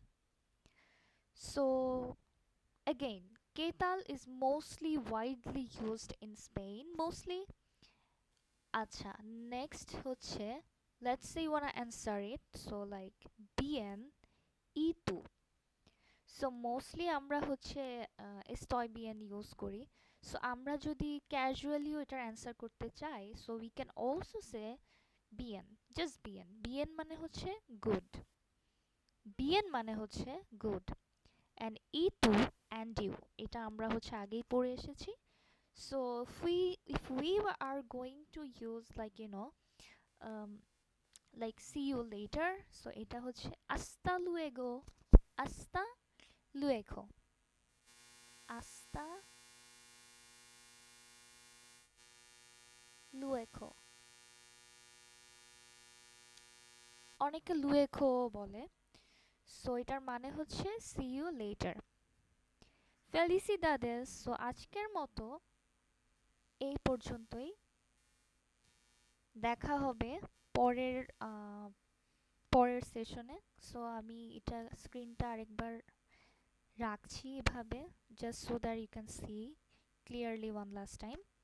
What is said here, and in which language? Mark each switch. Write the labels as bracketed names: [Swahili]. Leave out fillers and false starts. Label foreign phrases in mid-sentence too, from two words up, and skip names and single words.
[English] So again, [Spanish] ¿qué tal [English] is mostly widely used in Spain, mostly. আচ্ছা, next হচ্ছে, let's say you wanna answer it, so like [Spanish] bien y tú. [English] So mostly [Bangla] আমরা হচ্ছে [Spanish] estoy bien [Bangla] ইউজ করি। সো আমরা যদি ক্যাজুয়ালিও এটার অ্যান্সার করতে চাই, সো [English] we can also say bien, just bien, [Bangla] bien মানে হচ্ছে গুড, bien মানে হচ্ছে গুড, and [Spanish] y tú [English] and you [Bangla] এটা আমরা হচ্ছে আগেই পড়ে এসেছি। [English] So if we are going to use like um, like see you later, so [Bangla] এটা হচ্ছে [Spanish] hasta luego, hasta luego, hasta luego, [Bangla] অনেকে luego বলে। সো এটার মানে হচ্ছে [English] see you later. [Bangla] ফেলিসিদাদেস, সো আজকের মতো এই পর্যন্তই, দেখা হবে পরের পরের সেশনে। [English] সো [Bangla] আমি এটা স্ক্রিনটা আরেকবার রাখছি এভাবে, [English] just so that you can see clearly one last time.